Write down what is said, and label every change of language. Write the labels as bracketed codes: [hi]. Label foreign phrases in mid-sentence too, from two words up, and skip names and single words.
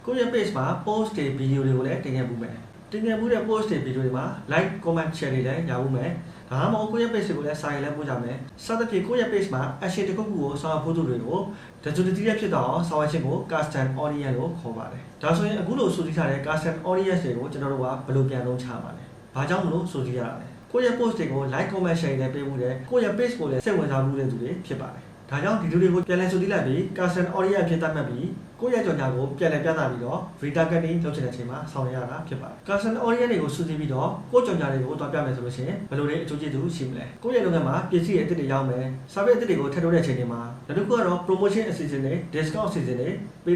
[my] ကိုယ့်ရဲ့ page မှာ post တွေ video တွေကိုလည်းတင်ခဲ့မှုမယ်တင်ခဲ့မှုတဲ့ post တွေ video တွေမှာ [en] like comment share [my] တွေလည်းရဖို့မယ်ဒါမှမဟုတ်ကိုယ့်ရဲ့ page တွေကိုလည်းစာရေးလည်းပို့ကြမယ်စသဖြင့်ကိုယ့်ရဲ့ page မှာ action တစ်ခုခုကိုဆောင်ရွက်ဖို့သူတွေကို digital ရဖြစ်တော့ဆောင်ရွက်ခြင်းကို [en] custom audience [my] လို့ခေါ်ပါတယ်ဒါဆိုရင်အခုလိုဆိုသိထားတဲ့ [en] custom audience [my] တွေကိုကျွန်တော်တို့ကဘယ်လိုပြန်သုံးချမှာလဲဘာကြောင့်မလို့ဆိုသိရတာလဲကိုယ့်ရဲ့ post တွေကို [en] like comment share [my] တွေပေးမှုတဲ့ကိုယ့်ရဲ့ page ကိုလည်းစိတ်ဝင်စားမှုတဲ့သူတွေဖြစ် ပါတယ်ဒါကြောင့်ဒီလူတွေကိုပြန်လည်ဆိုသိလိုက်ပြီး [en] custom audience [my] ဖြစ်တတ်မှတ်ပြီးကိုယ့်ရဲ့ကြော်ညာကိုပြန်လည်ပြသပြီးတော့ retargeting လုပ်ချင်တဲ့အချိန်မှာဆောင်ရွက်ရတာဖြစ်ပါတယ် [en] custom audience [my] တွေကိုစုစည်းပြီးတော့ကိုယ့်ကြော်ညာတွေကိုတွားပြမယ်ဆိုလို့ရှိရင်ဘယ်လိုတွေအကျိုးကျေးဇူးရှိမလဲကိုယ့်ရဲ့လုပ်ငန်းမှာပစ္စည်းရဲ့အသစ်တွေရောက်မယ် service အသစ်တွေကိုထည့်ထုတ်တဲ့အချိန်တွေမှာနောက်တစ်ခုကတော့ promotion အစီအစဉ်တွေ discount အစီအစဉ်တွေပေး